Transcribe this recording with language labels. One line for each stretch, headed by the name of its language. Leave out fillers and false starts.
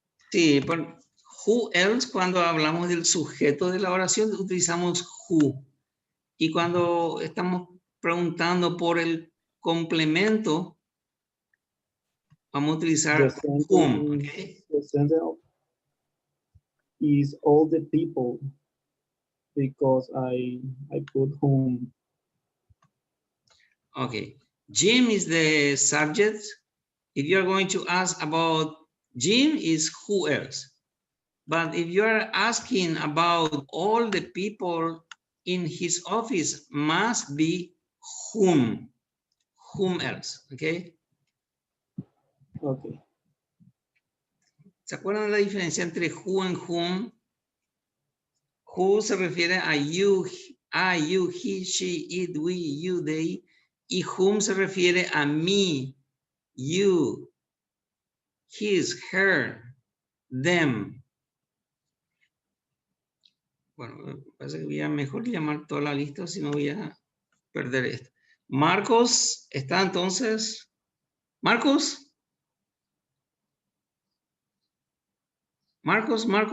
Spanish: Sí, por
English: who else,
Spanish: cuando hablamos del sujeto de la oración, utilizamos who. Y cuando estamos preguntando por el complemento, vamos a utilizar whom.
English: Okay? The sentence is all the people because I put whom. Okay. Jim is the subject. If you're going to ask about Jim, is who else? But if you're asking about all the people in his office, must be whom. Whom else, okay? Okay.
Spanish: ¿Se acuerdan de la diferencia entre
English: who and whom? Who
Spanish: se refiere a
English: you, he, she, it, we, you, they.
Spanish: Y
English: whom
Spanish: se refiere a
English: me, you, his, her, them.
Spanish: Bueno, me parece que voy a mejor llamar toda la lista, si no voy a perder esto. Marcos, ¿está entonces? Marcos. Marcos.